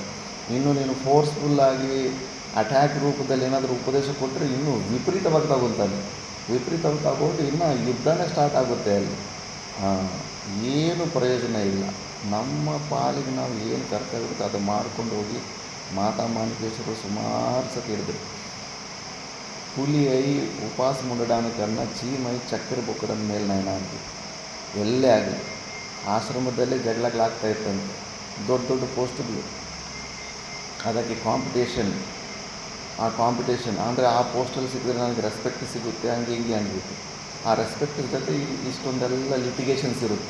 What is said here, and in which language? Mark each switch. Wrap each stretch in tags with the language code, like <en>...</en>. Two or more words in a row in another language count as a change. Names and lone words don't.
<kn>ಇನ್ನು ನೀನು ಫೋರ್ಸ್ಫುಲ್ಲಾಗಿ ಅಟ್ಯಾಕ್ ರೂಪದಲ್ಲಿ ಏನಾದರೂ ಉಪದೇಶ ಕೊಟ್ಟರೆ ಇನ್ನೂ ವಿಪರೀತವಾಗಿ ತಗೊತಾನೆ. ವಿಪರೀತವಾಗಿ ತಗೊಂಡು ಇನ್ನೂ ಯುದ್ಧನೇ ಸ್ಟಾರ್ಟ್ ಆಗುತ್ತೆ ಅಲ್ಲಿ. ಏನು ಪ್ರಯೋಜನ ಇಲ್ಲ. ನಮ್ಮ ಪಾಲಿಗೆ ನಾವು ಏನು ಕರ್ತವ್ಯ ಇರುತ್ತೆ ಅದು ಮಾಡ್ಕೊಂಡು ಹೋಗಿ. ಮಾತಾ ಮಾಣಿಕೇಶ್ವರು ಸುಮಾರು ಸತಿ ಹೇಳಿದ್ರು,</kn> <te>పులి అయి ఉపాసం ఉండడానికన్నా చీమై చక్కెర బొక్కడం మేలు నాయన ಅಂತ.</te> <kn>ಎಲ್ಲೇ ಆಗಲಿ ಆಶ್ರಮದಲ್ಲೇ ಜಗಳಗಳಾಗ್ತಾ ಇತ್ತಂತೆ, ದೊಡ್ಡ ದೊಡ್ಡ ಪೋಸ್ಟ್ಗಳು. ಅದಕ್ಕೆ ಕಾಂಪಿಟೇಷನ್ ಅಂದರೆ ಆ ಪೋಸ್ಟಲ್ಲಿ ಸಿಕ್ಕಿದ್ರೆ ನನಗೆ ರೆಸ್ಪೆಕ್ಟ್ ಸಿಗುತ್ತೆ, ಹಂಗೆ ಹಿಂಗೆ ಅಂದ್ಬಿಟ್ಟು. ಆ ರೆಸ್ಪೆಕ್ಟ್ ಜೊತೆ ಇಷ್ಟೊಂದೆಲ್ಲ ಲಿಟಿಗೇಷನ್ಸ್ ಇರುತ್ತೆ.</kn>